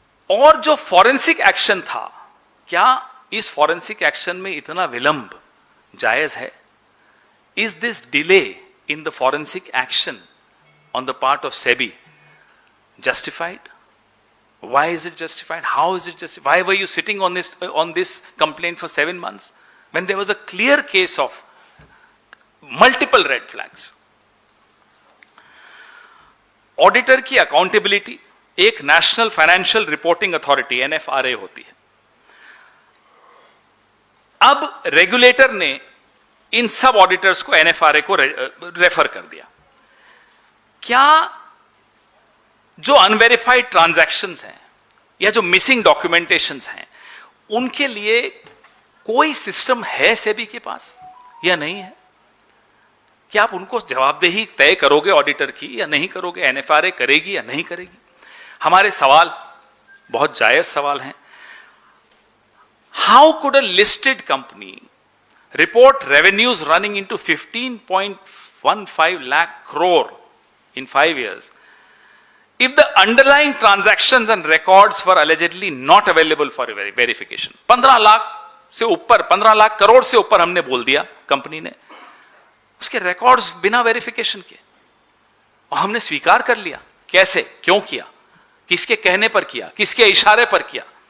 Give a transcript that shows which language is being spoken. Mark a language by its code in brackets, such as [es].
[hi] और जो forensic action था, क्या इस फॉरेंसिक एक्शन में इतना विलंब जायज है? [en] Is this delay in the forensic action on the part of SEBI justified? Why is it justified? How is it justified? Why were you sitting on this complaint for 7 months when there was a clear case of multiple red flags? [hi] Auditor की accountability एक national financial reporting authority NFRA होती है। अब regulator ने इन सब auditors को NFRA को refer कर दिया। क्या जो अनवेरिफाइड ट्रांजैक्शंस हैं या जो मिसिंग डॉक्यूमेंटेशंस हैं, उनके लिए कोई सिस्टम है सेबी के पास या नहीं है? क्या आप उनको जवाबदेही तय करोगे ऑडिटर की या नहीं करोगे? NFRA करेगी या नहीं करेगी? हमारे सवाल बहुत जायज सवाल हैं। [en] How could a listed company report revenues running into 15.15 lakh crore in 5 years if the underlying transactions and records were allegedly not available for verification? [hi] 15 lakh से ऊपर, 15 लाख करोड़ से ऊपर हमने बोल दिया कंपनी ने, उसके रिकॉर्ड्स बिना वेरिफिकेशन के, और हमने स्वीकार कर लिया। कैसे, क्यों किया, किसके कहने पर किया, किसके इशारे पर किया?